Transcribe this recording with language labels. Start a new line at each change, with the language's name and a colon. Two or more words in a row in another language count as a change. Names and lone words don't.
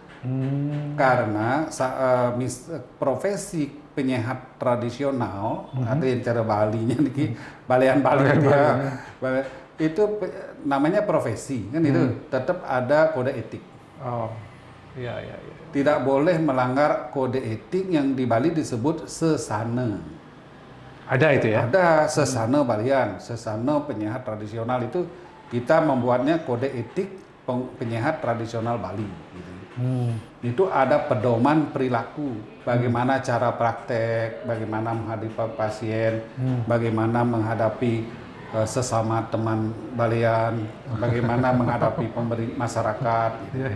Indonesian: Karena profesi penyehat tradisional atau yang cara Balinya nih, balean Bali itu namanya profesi kan itu tetap ada kode etik. Oh, iya. Tidak boleh melanggar kode etik yang di Bali disebut sesana. Ada itu ya? Ada sesana Balian, sesana penyehat tradisional itu kita membuatnya kode etik penyehat tradisional Bali. Gitu. Itu ada pedoman perilaku, bagaimana cara praktek, bagaimana menghadapi pasien, bagaimana menghadapi sesama teman Balian, bagaimana menghadapi masyarakat, gitu.